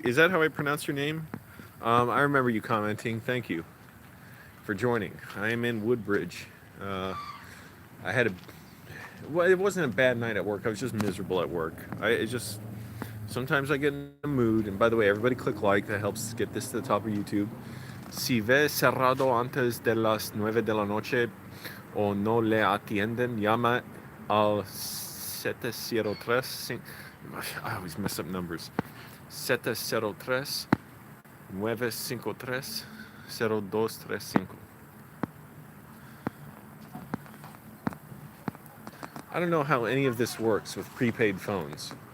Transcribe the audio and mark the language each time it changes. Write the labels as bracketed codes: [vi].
[en] Is that how I pronounce your name? I remember you commenting. Thank you for joining. I am in Woodbridge. I had well, it wasn't a bad night at work. I was just miserable at work. Sometimes I get in a mood. And by the way, everybody click like. That helps get this to the top of YouTube. [es] Si ve cerrado antes de las 9 de la noche o no le atienden, llama al 703. [en] I always mess up numbers. 703 953 0235. I don't know how any of this works with prepaid phones.